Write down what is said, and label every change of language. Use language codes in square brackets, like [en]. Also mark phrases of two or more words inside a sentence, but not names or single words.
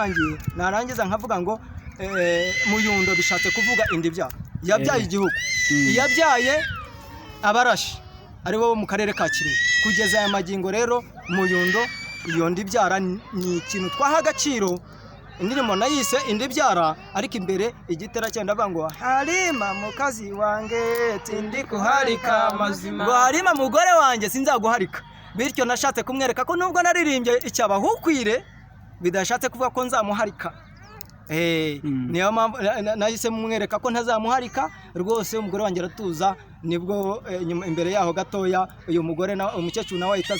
[rw] ntangiye narangiza nkavuga ngo muyundo bishatse kuvuga indi byaha yabyaye igihugu yabyaye abarashi ari bo mu karere ka Kirehe kugeza aya magingo rero muyundo iyo ndi byara ni ikintu twaha agaciro indirimbo nayise indi byara ariko imbere igitera cyenda bavuga ngo Halima [cgg] mukazi wange tindi kuharika mazima [rw] ngo Halima mugore wanjye sinzaguharika bityo nashatse kumwereka ko nubwo naririmbye icyabahukwire bidashatse kuvuga ko nzamuharika niyo mpamvu nahise mumwereka ko ntazamuharika rwose umugore wanjye aratuza nibwo imbere yaho gatoya uyu mugore umukecuru nawe ahita